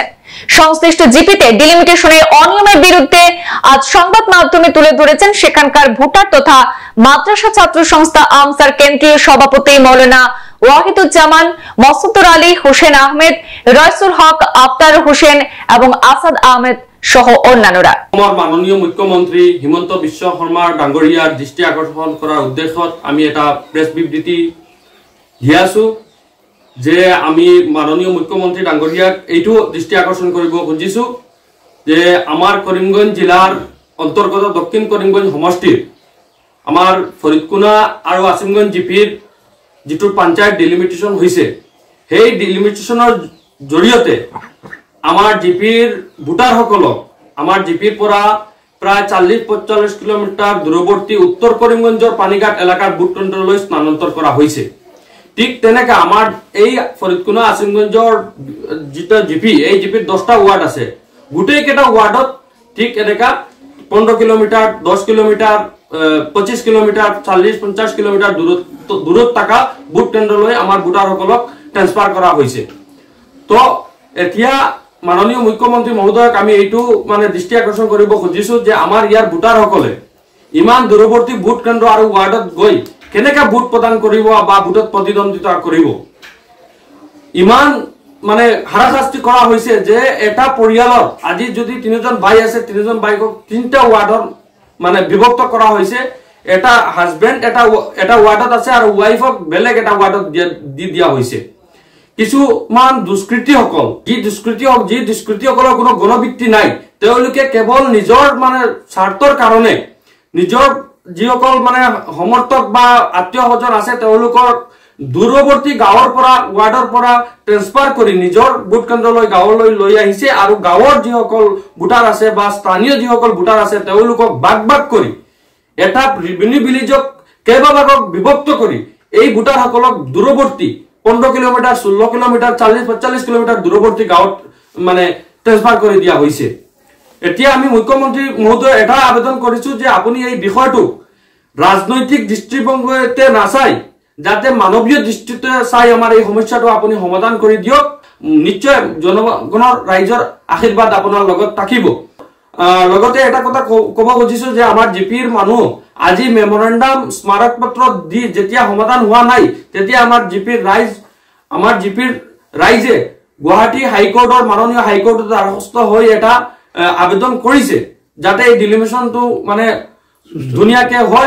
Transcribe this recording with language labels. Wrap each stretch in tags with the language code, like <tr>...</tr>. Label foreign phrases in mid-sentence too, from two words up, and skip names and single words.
<bn>সংশ্লিষ্ট জিপিতে ডিলিমিটেশনের অনিয়মের বিরুদ্ধে আজ সংবাদ মাধ্যমে তুলে ধরেছেন সেখানকার ভোটার তথা মাদ্রাসা ছাত্র সংস্থা আমসার কেন্দ্রীয় সভাপতি মৌলানা ওয়াহিদুজ্জামান, মসুদুর আলী, হোসেন আহমেদ, রয়সুল হক, আফতার হোসেন এবং আসাদ আহমেদ সহ অন্যান্যরা।</bn> <as>আমার মাননীয় মুখ্যমন্ত্রী হিমন্ত বিশ্ব শর্মা ডাঙ্গরিয়ার দৃষ্টি আকর্ষণ করার উদ্দেশ্যত আমি এটা প্রেস বিবৃতি দিয়া আছো যে আমি মাননীয় মুখ্যমন্ত্রী ডাঙ্গরিয়াক এইটো দৃষ্টি আকর্ষণ কৰিব খুজিছো যে আমার করিমগঞ্জ জেলার অন্তর্গত দক্ষিণ করিমগঞ্জ সমষ্টির আমার ফরিদকুনা আর আসিমগঞ্জ জিপির যেটো পঞ্চায়েত ডিলিমিটেশন হয়েছে সেই ডিলিমিটেশনের জড়িয়তে আমার জিপির ভোটার সকলক আমার জিপির পৰা প্রায় 40-45 কিলোমিটার দূরবর্তী উত্তর করিমগঞ্জের পানিঘাট এলাকার ভোট কেন্দ্রলৈ স্থানান্তর করা হয়েছে। ঠিক তেনেকা আমার এই ফরিদকুনা আসিমগঞ্জের যেটা জিপি এই জিপির 10টা ওয়ার্ড আছে, গোটেই কেটা ওয়ার্ডত ঠিক এনেকা 15 কিলোমিটার, 10 কিলোমিটার, 25 কিলোমিটার, 40-50 কিলোমিটার দূরত থাকা ভোট কেন্দ্রলৈ আমার ভোটার সকলক ট্রান্সফার করা হয়েছে। তো এতিয়া মাননীয় মুখ্যমন্ত্রী মহোদয়ক আমি এইটো মানে দৃষ্টি আকর্ষণ কৰিব খুজিছো যে আমার ইয়ার ভোটার সকলে ইমান দূরবর্তী ভোট কেন্দ্র আর ওয়ার্ডত গৈ কেনেকা ভোট প্রদান কৰিব বা ভোটত প্রতিদ্বন্দ্বিতা কৰিব। ইমান মানে হাৰাশাস্তি কৰা হৈছে যে এটা পৰিয়ালৰ আজি যদি 3জন ভাই আছে 3জন ভাইকক 3টা ওয়ার্ডৰ মানে বিভক্ত কৰা হৈছে। এটা হাজবেন্ড এটা ওয়ার্ডত আছে আর ওয়াইফক বেলেগ এটা ওয়ার্ডত দি দিয়া হৈছে। কিছুমান দুষ্কৃতিসকল যি দুষ্কৃতিসকলৰ কোনো গণভিত্তি নাই, তেওঁলোকে কেৱল নিজৰ মানে স্বাৰ্থৰ কাৰণে নিজৰ যিসকল মানে সমৰ্থক বা আত্মীয় স্বজন আছে তেওঁলোকৰ দূৰৱৰ্তী গাঁৱৰ পৰা ওয়াৰ্ডৰ পৰা ট্ৰান্সফাৰ কৰি নিজৰ ভোট কেন্দ্ৰলৈ গাঁৱলৈ লৈ আহিছে আৰু গাঁৱৰ যিসকল ভোটাৰ আছে বা স্থানীয় যিসকল ভোটাৰ আছে তেওঁলোকক ভাগ কৰি এটা ৰেভিনিউ ভিলেজক কেইবাভাগক বিভক্ত কৰি এই ভোটাৰসকলক দূৰৱৰ্তী 15 কিলোমিটার, 16 কিলোমিটার, 40-45 কিলোমিটার দূরবর্তী গাঁৱত মানে ট্রান্সফার করে দিয়া হয়েছে। এতিয়া আমি মুখ্যমন্ত্রী মহোদয় এটা আবেদন করেছো যে আপনি এই বিষয়টো রাজনৈতিক দৃষ্টিভঙ্গিতে নাচাই যাতে মানৱীয় দৃষ্টিতে চাই আমাৰ এই সমস্যাটো আপুনি সমাধান কৰি দিয়ক। নিশ্চয় জনগণৰ ৰাইজৰ আশীৰ্বাদ আপোনাৰ লগত থাকিব। লগতে এটা কথা ক'ব খুজিছো যে আমাৰ জিপিৰ মানুহ আজি মেমৰেণ্ডাম স্মাৰক পত্ৰ দি যেতিয়া সমাধান হোৱা নাই, তেতিয়া আমাৰ জিপিৰ ৰাইজে গুৱাহাটী হাইকোৰ্টৰ মাননীয় হাইকোৰ্টৰ দ্বাৰস্থ হৈ এটা আবেদন কৰিছে যাতে এই ডিলিমিনেশ্যনটো মানে ধুনীয়াকে হয়।</as>